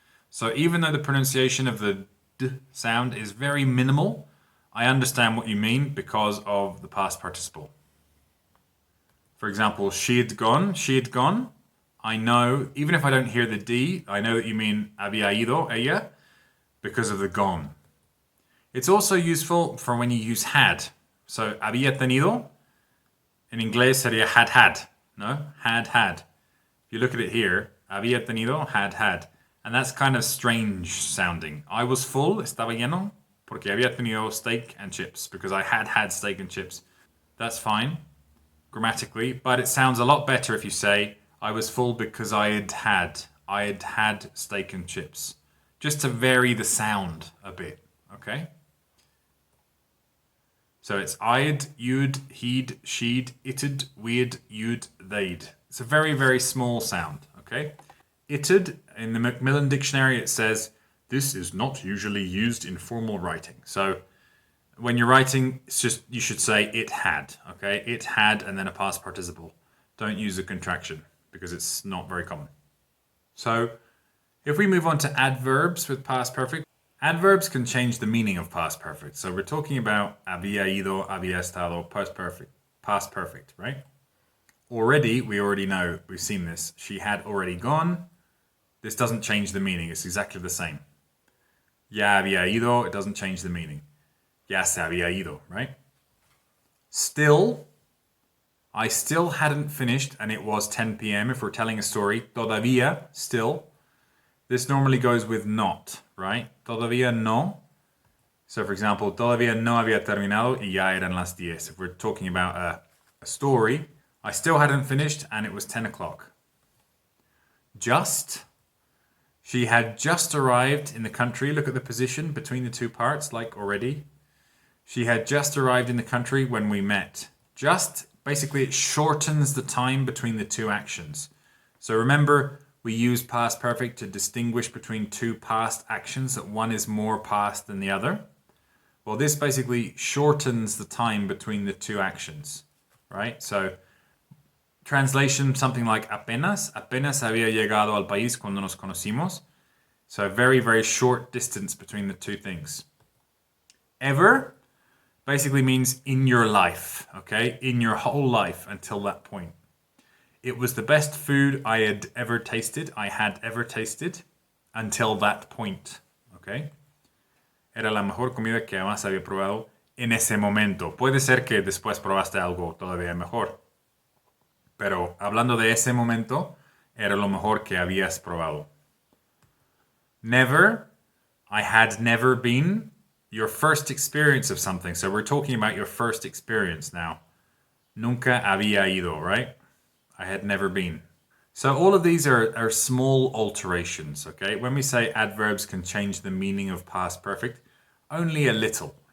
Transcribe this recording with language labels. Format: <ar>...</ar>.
<en>So even though the pronunciation of the D sound is very minimal, I understand what you mean because of the past participle. For example, she'd gone. I know, even if I don't hear the D, I know that you mean</en> <es>había ido ella</es> <en>because of the gone. It's also useful for when you use had. So,</en> <es>había tenido, in inglés sería had. No? Had.</es> <en>If you look at it here,</en> <es>había tenido,</es> <en>had. And that's kind of strange sounding. I was full,</en> <es>estaba lleno, porque había tenido</es> <en>steak and chips, because I had steak and chips. That's fine, grammatically, but it sounds a lot better if you say, I was full because I had had steak and chips. Just to vary the sound a bit, okay? So it's I'd, you'd, he'd, she'd, it'd, we'd, you'd, they'd. It's a very, very small sound, okay? It'd, in the Macmillan Dictionary, it says, this is not usually used in formal writing. So when you're writing, it's just, you should say it had, okay? It had, and then a past participle. Don't use a contraction, because it's not very common. So if we move on to adverbs with past perfect, adverbs can change the meaning of past perfect. So we're talking about</en> <es>había ido, había estado,</es> <en>past perfect, right? Already, we already know, we've seen this. She had already gone. This doesn't change the meaning. It's exactly the same.</en> <es>Ya había ido,</es> <en>it doesn't change the meaning.</en> <es>Ya se había ido,</es> <en>right? Still, I still hadn't finished and it was 10 p.m. if we're telling a story.</en> <es>Todavía,</es> <en>still. This normally goes with not, right?</en> <es>Todavía no.</es> <en>So for example,</en> <es>todavía no había terminado y ya eran las 10.</es> <en>If we're talking about a story, I still hadn't finished and it was 10 o'clock. Just. She had just arrived in the country. Look at the position between the two parts, like already. She had just arrived in the country when we met. Just, basically it shortens the time between the two actions. So remember, we use past perfect to distinguish between two past actions, that one is more past than the other. Well, this basically shortens the time between the two actions, right? So, translation, something like</en> <es>apenas. Apenas había llegado al país cuando nos conocimos.</es> <en>So, very, very short distance between the two things. Ever basically means in your life, okay? In your whole life until that point. It was the best food I had ever tasted. I had ever tasted until that point, okay?</en> <es>Era la mejor comida que jamás había probado en ese momento. Puede ser que después probaste algo todavía mejor. Pero hablando de ese momento, era lo mejor que habías probado.</es> <en>Never, I had never been. Your first experience of something. So we're talking about your first experience now.</en> <es>Nunca había ido,</es> <en>right? I had never been. So all of these are small alterations, okay? When we say adverbs can change the meaning of past perfect, only a little.</en>